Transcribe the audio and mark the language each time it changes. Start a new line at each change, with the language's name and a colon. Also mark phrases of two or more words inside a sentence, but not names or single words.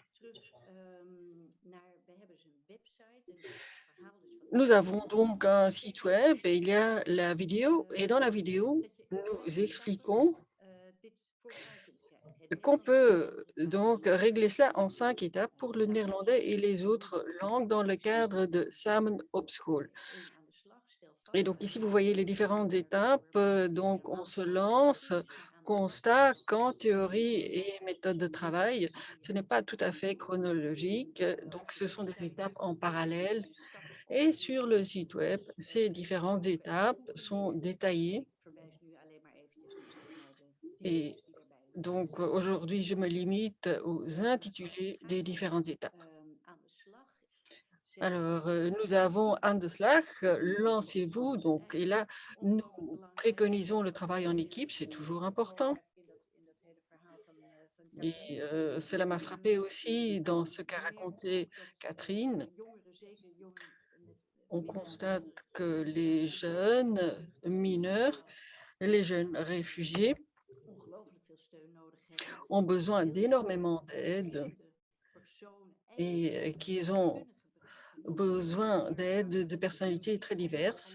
French: Nous avons donc un site web et il y a la vidéo. Et dans la vidéo, nous expliquons qu'on peut donc régler cela en 5 étapes pour le néerlandais et les autres langues dans le cadre de Samen op school. Et donc ici, vous voyez les différentes étapes. Donc, on se lance, constat, camp, théorie et méthode de travail. Ce n'est pas tout à fait chronologique. Donc, ce sont des étapes en parallèle. Et sur le site web, ces différentes étapes sont détaillées. Et donc, aujourd'hui, je me limite aux intitulés des différentes étapes. Alors, nous avons
Dutch: aan de slag,
French: lancez-vous. Donc, et là, nous préconisons le travail en équipe, c'est toujours important. Et cela m'a frappé aussi dans ce qu'a raconté Catherine. On constate que les jeunes mineurs, les jeunes réfugiés ont besoin d'énormément d'aide et qu'ils ont besoin d'aide de personnalités très diverses.